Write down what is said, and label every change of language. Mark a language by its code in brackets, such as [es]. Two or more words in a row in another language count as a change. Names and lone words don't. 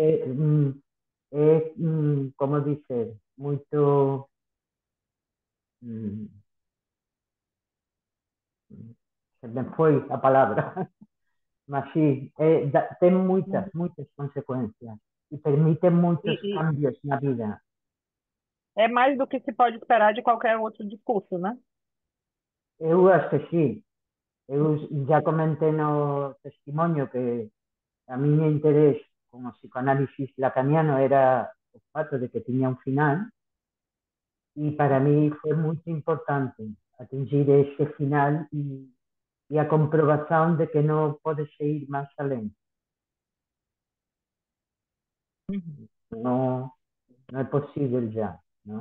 [gl] Como dizer, moito, mm, se me foi a palabra, mas sí, ten moitas, Uhum. moitas consecuencias e permite moitos E cambios na vida. [pt] é mais do que se pode esperar de qualquer outro discurso, né? Eu acho que sí, eu já comentei [gl] no testimonio que a miña interés como psicoanálisis lacaniano era o fato de que tiña un final e para mí foi moito importante atingir ese final e a comprobación de que non pode ir máis alén. Uhum. Non, non é posible já, non?